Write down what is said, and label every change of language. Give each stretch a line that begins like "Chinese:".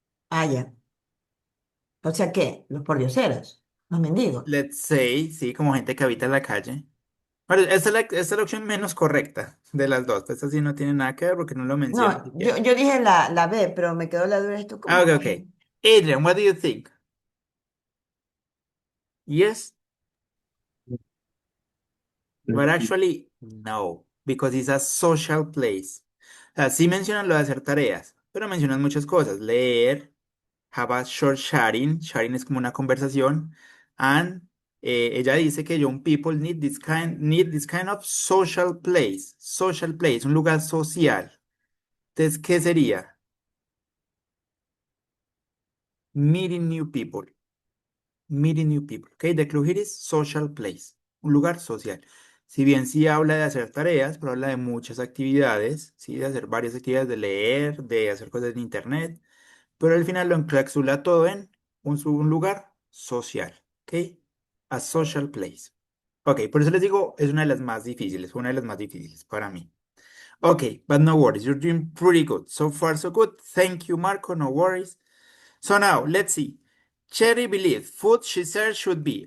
Spanish: Ah, ya. O sea, ¿qué? Los pordioseros, los mendigos.
English: Let's say,
Spanish: sí, como gente que habita en la calle. Pero esta es la opción menos correcta de las dos. Esta sí no tiene nada que ver porque no lo menciona siquiera. yo dije la B, pero me quedó la duda esto. ¿Cómo
English: Okay,
Spanish: que?
English: okay. Adrian, what do you think? Yes, but actually no, because it's a social place.
Spanish: O sea, sí mencionan lo de hacer tareas, pero mencionan muchas cosas.
English: Leer, have a short sharing.
Spanish: Sharing es como una conversación.
English: And
Spanish: ella dice que
English: young people need this kind of social place,
Spanish: un lugar social. Entonces, ¿qué sería?
English: Meeting new people. Meeting new people. Okay, the clue here is social place,
Spanish: un lugar social. Si bien sí habla de hacer tareas, pero habla de muchas actividades, ¿sí? De hacer varias actividades, de leer, de hacer cosas en internet, pero al final lo encapsula todo en un lugar social, ¿ok?
English: A social place.
Spanish: Ok, por eso les digo, es una de las más difíciles, una de las más difíciles para mí.
English: Ok, but no worries, you're doing pretty good. So far, so good. Thank you, Marco, no worries. So now, let's see. Cherry believes food she said should be.